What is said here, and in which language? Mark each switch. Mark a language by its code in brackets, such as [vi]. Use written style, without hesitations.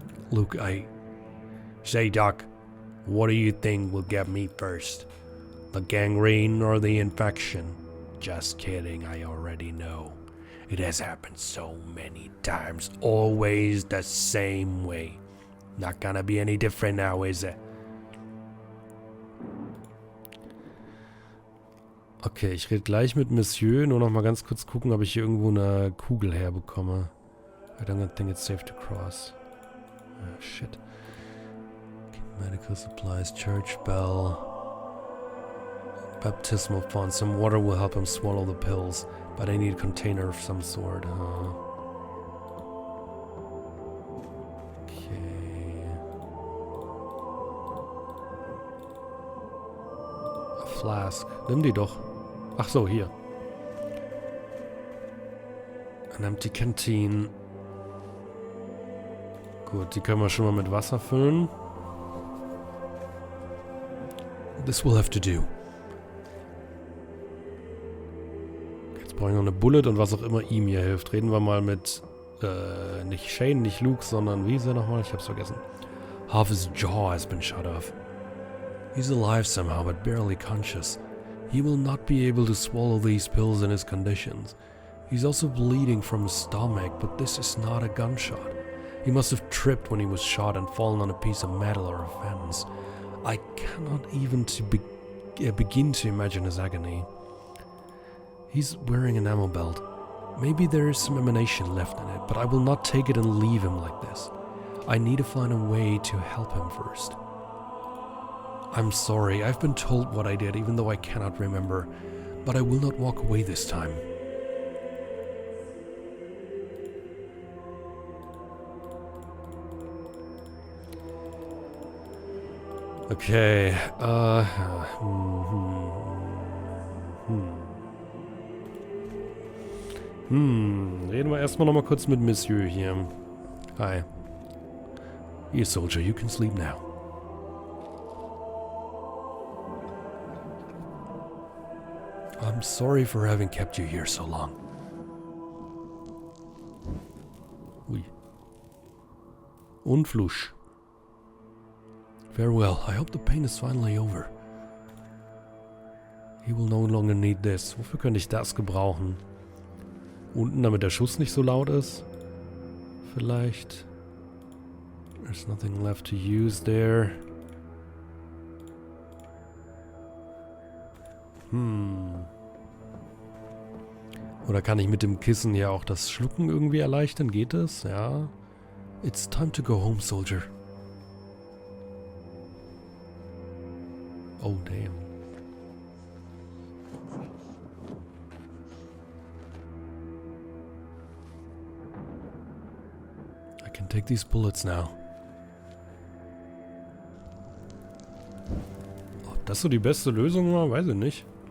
[en] Luke, Say, Doc, what do you think will get me first? The gangrene or the infection? Just kidding, I already know. It has happened so many times, always the same way. Not gonna be any different now, is it? [de] Okay, ich rede gleich mit Monsieur, nur noch mal ganz kurz gucken, ob ich hier irgendwo eine Kugel herbekomme. [en] I don't think it's safe to cross. Oh, shit. Okay, medical supplies, church bell. Baptismal font. Some water will help him swallow the pills, but I need a container of some sort. Okay. A flask. [de] Nimm die doch. Ach so, hier. [en] An empty canteen. [de] Gut, die können wir schon mal mit Wasser füllen. [en] This will have to do. [de] Jetzt brauche ich noch eine Bullet und was auch immer ihm hier hilft. Reden wir mal mit, nicht Shane, nicht Luke, sondern wie ist er nochmal? Ich hab's vergessen. [en] Half his jaw has been shot off. He's alive somehow, but barely conscious. He will not be able to swallow these pills in his conditions. He's also bleeding from his stomach, but this is not a gunshot. He must have tripped when he was shot and fallen on a piece of metal or a fence. I cannot even begin to imagine his agony. He's wearing an ammo belt. Maybe there is some ammunition left in it, but I will not take it and leave him like this. I need to find a way to help him first. I'm sorry, I've been told what I did, even though I cannot remember, but I will not walk away this time. [de] Okay, reden wir erstmal nochmal kurz mit Monsieur hier. [en] Hi. Here, soldier, you can sleep now. I'm sorry for having kept you here so long. Ui. Unflush. Farewell. I hope the pain is finally over. He will no longer need this. [de] Wofür könnte ich das gebrauchen? Unten, damit der Schuss nicht so laut ist? Vielleicht. [en] There's nothing left to use there. [de] Oder kann ich mit dem Kissen ja auch das Schlucken irgendwie erleichtern? Geht es? Ja. [en] It's time to go home, soldier. Oh, damn. I can take these bullets now. [de] Ob das so die beste Lösung war, weiß ich nicht.